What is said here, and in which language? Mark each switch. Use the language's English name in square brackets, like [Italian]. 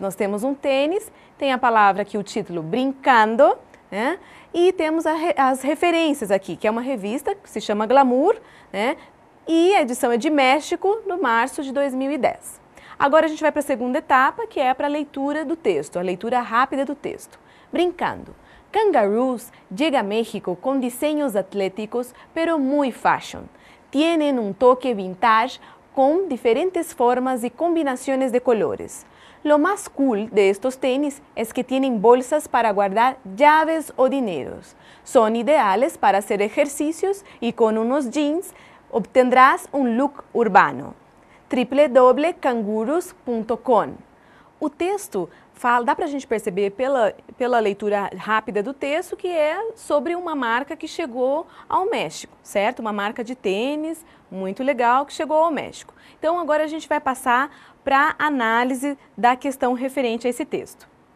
[Portuguese] Nós temos um tênis, tem a palavra aqui, o título Brincando, e temos as referências aqui, que é uma revista que se chama Glamour, e a edição é de México, no março de 2010. Agora a gente vai para a segunda etapa, que é para a leitura do texto, a leitura rápida do texto. Brincando. [Spanish] Kangaroos llega a México con diseños atléticos, pero muy fashion. Tienen un toque vintage con diferentes formas y combinaciones de colores. Lo más cool de estos tenis es que tienen bolsas para guardar llaves o dineros. Son ideales para hacer ejercicios y con unos jeans obtendrás un look urbano. www.kanguros.com. [Portuguese] O texto dá para a gente perceber pela leitura rápida do texto que é sobre uma marca que chegou ao México, certo? Uma marca de tênis muito legal que chegou ao México. Então agora a gente vai passar para a análise da questão referente a esse texto.